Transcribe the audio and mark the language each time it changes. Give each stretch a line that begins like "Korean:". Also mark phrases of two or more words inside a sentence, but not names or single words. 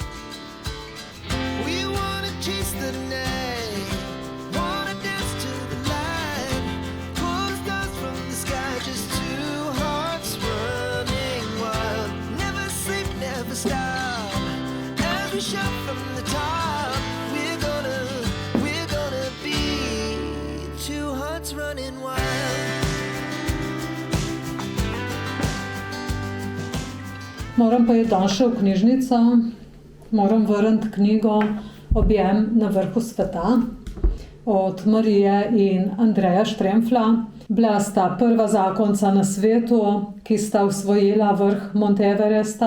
English: We wanna chase the night, wanna dance to the light, pull the stars from the sky, just two hearts running wild. Never sleep, never stop, as we shout from the top. We're gonna be two hearts running wild.
Slovenian: Moram pa je danes še v knjižnico, moram vrniti knjigo Objem na vrhu sveta od Marije in Andreja Štremfla. Bila sta prva zakonca na svetu, ki sta osvojila vrh Monte Everesta.